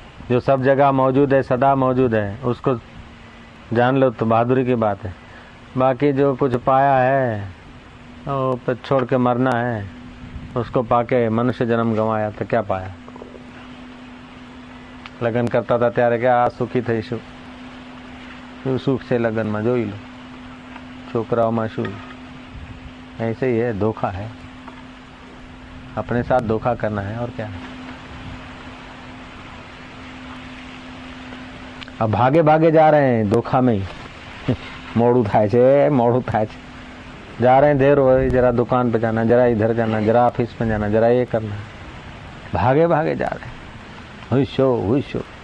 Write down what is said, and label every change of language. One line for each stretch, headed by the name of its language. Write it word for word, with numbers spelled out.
Hindi: जो सब जगह मौजूद है, सदा मौजूद है, उसको जान लो तो बहादुरी की बात है। बाकी जो कुछ पाया है वो पे छोड़ के मरना है, उसको पाके मनुष्य जन्म गंवाया तो क्या पाया।
Gujarati: લગન કરતા હતા ત્યારે કે આ સુખી થઈશું, શું સુખ છે લગનમાં જોઈ લો, છોકરાઓમાં શું
Hindi: ऐसे ही है, धोखा है, अपने साथ धोखा करना है और क्या है। अब भागे भागे जा रहे हैं धोखा में ही,
Gujarati: મોડું થાય છે મોડું થાય છે
Hindi: जा रहे हैं, देर हो रही, जरा दुकान पे जाना, जरा इधर जाना, जरा ऑफिस में जाना, जरा ये करना, भागे भागे जा रहे हैं। हुश हो, हुश हो।